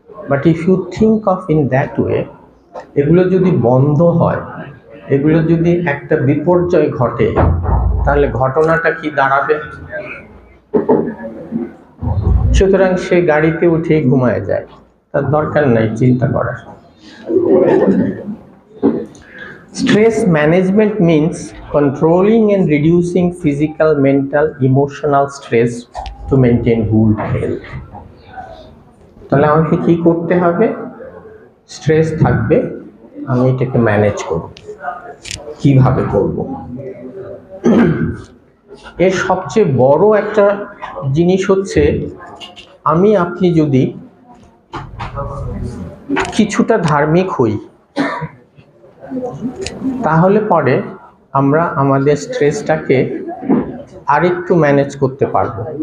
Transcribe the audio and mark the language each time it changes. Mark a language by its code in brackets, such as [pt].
[en] but if you think of in that way, [bn] এগুলো যদি বন্ধ হয়, এগুলো যদি একটা বিপর্যয় ঘটে, তাহলে ঘটনাটা কি দাঁড়াবে? সুতরাং সে গাড়িতে উঠে ঘুমায় যায়, তার দরকার নাই চিন্তা করার। [en] Stress management means controlling and reducing physical, mental, emotional stress to maintain good health. [bn] তাহলে আমাকে কি করতে হবে? স্ট্রেস থাকবে, আমি এটাকে ম্যানেজ করব। কিভাবে করব? এর সবচেয়ে বড় একটা জিনিস হচ্ছে, আপনি যদি কিছুটা ধার্মিক হই, তাহলে পরে আমরা আমাদের স্ট্রেসটাকে আরেকটু ম্যানেজ করতে পারবো।